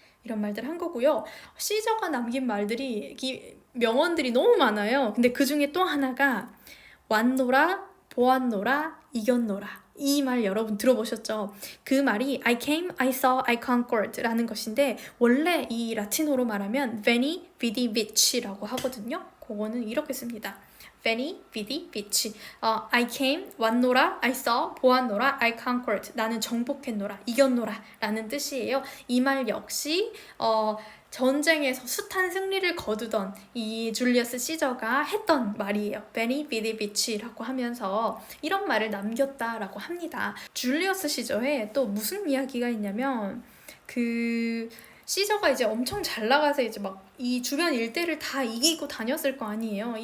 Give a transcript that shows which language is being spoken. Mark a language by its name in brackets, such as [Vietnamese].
[Korean] 이런 말들 한 거고요. 시저가 남긴 말들이 명언들이 너무 많아요. 근데 그 중에 또 하나가 왔노라, 보았노라, 이겼노라. 이 말 여러분 들어보셨죠? 그 말이 [English] I came, I saw, I conquered [Korean] 라는 것인데 원래 이 라틴어로 말하면 [Latin] Veni, Vidi, Vici [Korean] 라고 하거든요. 그거는 이렇게 씁니다. [Latin] Veni, Vidi, Vici [English] I came, [Korean] 왔노라, [English] I saw, [Korean] 보았노라, [English] I conquered [Korean] 나는 정복했노라, 이겼노라 라는 뜻이에요. 이 말 역시 전쟁에서 숱한 승리를 거두던 이 줄리어스 시저가 했던 말이에요. 베니 비디 비치라고 하면서 이런 말을 남겼다라고 합니다. 줄리어스 시저에 또 무슨 이야기가 있냐면 그 시저가 이제 엄청 잘 나가서 이제 막 이 주변 일대를 다 이기고 다녔을 거 아니에요.